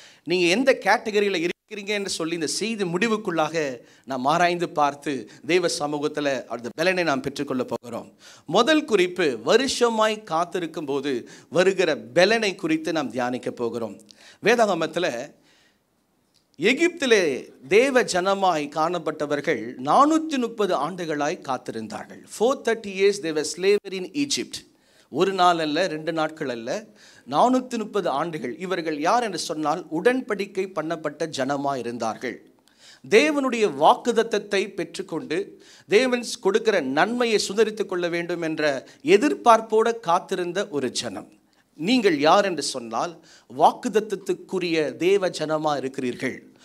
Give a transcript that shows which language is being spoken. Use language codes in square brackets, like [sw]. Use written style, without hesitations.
[ta] நீங்கள் எந்த கேட்டகரியில் இருக்கிறீங்க என்று சொல்லி இந்த செய்தி முடிவுக்குள்ளாக நாம் ஆராய்ந்து பார்த்து தெய்வ சமூகத்தில் அந்த பலனை நாம் பெற்றுக்கொள்ள போகிறோம். முதல் குறிப்பு, வருஷமாய் காத்திருக்கும் போது வருகிற பலனை குறித்து நாம் தியானிக்க போகிறோம். வேதாகமத்தில் எகிப்திலே தேவ ஜனமாய் காணப்பட்டவர்கள் 430 ஆண்டுகளாய் காத்திருந்தார்கள். [en] 430 years they were slavery in Egypt. [ta] ஒரு நாள் அல்ல, 2 நாட்கள் அல்ல, 430 ஆண்டுகள். இவர்கள் யார் என்று சொன்னால் உடன்படிக்கை பண்ணப்பட்ட ஜனமாய் இருந்தார்கள். தேவனுடைய வாக்குத்தத்தத்தை பெற்றுக்கொண்டு தேவன் கொடுக்கிற நன்மையை சுதரித்துக் கொள்ள வேண்டும் என்ற எதிர்பார்ப்போடு காத்திருந்த ஒரு ஜனம். நீங்கள் யார் என்று சொன்னால் வாக்குத்தத்தத்துக்குரிய தேவ ஜனமா இருக்கிறீர்கள்.